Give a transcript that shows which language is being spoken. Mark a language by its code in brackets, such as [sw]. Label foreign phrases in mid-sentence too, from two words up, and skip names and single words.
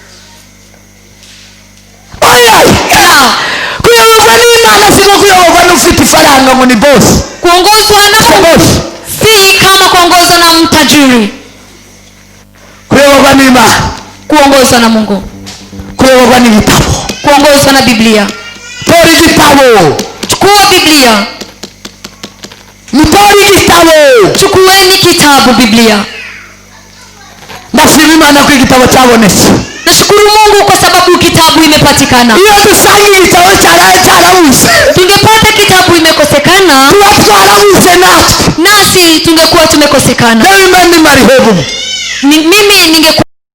[rw] Kuyoborwa n'Imana si nko kuyoborwa n'ufite ifaranga ngo ni boss. [sw] Kuongozwa na Mungu si kama kuongozwa na mtajiri. [rw] Kuyoborwa n'Imana, [sw] Kuongozwa na Mungu, [rw] kuyoborwa n'igitabo. [sw] kuongozwa na Biblia. [rw] Tora igitabo, [sw] Chukua Biblia, [rw] mutora igitabo. [sw] chukueni kitabu Biblia. [rw] Ndashima Imana ko igitabo cyabonetse. [sw] Nashukuru Mungu kwa sababu kitabu imepatikana. [rw] Iyo dusanga igitabo cyarabuze, [sw] Tungepata kitabu imekosekana, [rw] tuba twarabuze natwe. [sw] nasi tungekuwa tumekosekana. [rw] Nawe Imana imarihebu. [sw] Mimi ningekuwa